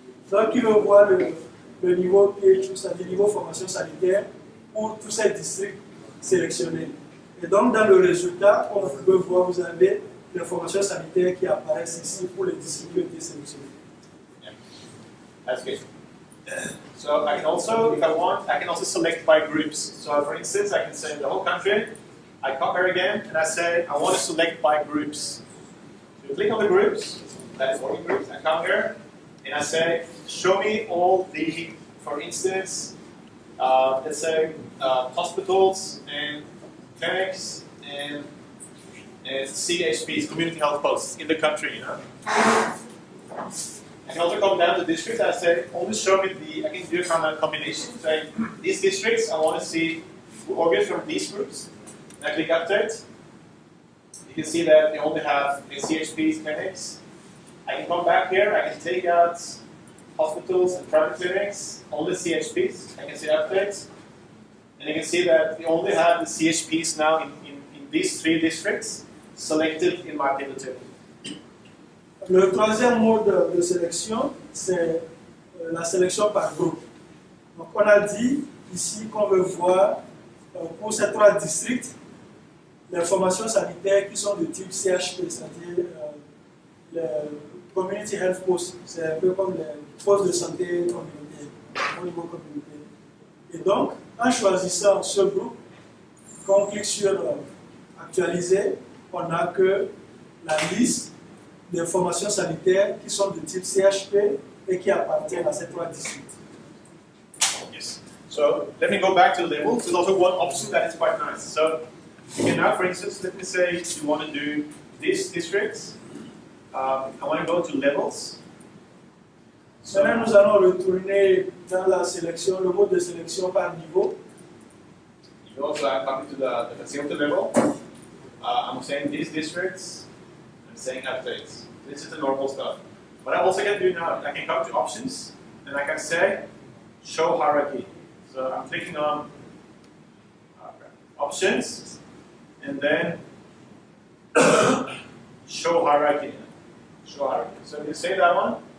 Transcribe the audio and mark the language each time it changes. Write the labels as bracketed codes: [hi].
[fr] Donc, il veut voir le niveau DHIS2, c'est-à-dire niveau formation sanitaire, pour tous ces districts sélectionnés. Et donc, dans le résultat, comme vous pouvez voir, vous avez les formations sanitaires qui apparaissent ici pour les districts qui ont été sélectionnés. [en] Yeah. That's good. So I can also, if I want, I can also select by groups. So for instance, I can say the whole country. I come here again, and I say I want to select by groups. So you click on the groups. That is working groups. I come here, and I say, show me all the, for instance, let's say hospitals and clinics and CHPs, community health posts in the country, you know. I can also come down to districts. I say, only show me I can do a kind of combination. So these districts, I want to see organs from these groups. And I click update. You can see that they only have the CHPs, clinics. I can come back here. I can take out hospitals and private clinics, only CHPs. I can say update. And you can see that we only have the CHPs now in these three districts selected in my pivot table. [fr] Le troisième mode de sélection, c'est la sélection par groupe. Donc, on a dit ici qu'on veut voir pour ces trois districts les formations sanitaires qui sont de type CHP, c'est-à-dire les Community Health Posts. C'est un peu comme les postes de santé communautaire, au niveau communautaire. Et donc, en choisissant ce groupe, quand on clique sur Actualiser, on n'a que la liste des formations sanitaires qui sont de type CHP et qui appartiennent à ces trois districts. [en] Yes. So let me go back to the labels. There's also one option that is quite nice. So you can now, for instance, let me say you want to do this district. I want to go to levels. [fr] So, maintenant, nous allons retourner dans la sélection, le mode de sélection par niveau. [en] You also are coming to the facility level. I'm saying these districts. I'm saying updates. This is the normal stuff. What I also can do now, I can come to options, and I can say show hierarchy. So I'm clicking on options, and then show hierarchy. Show hierarchy. So you say that one.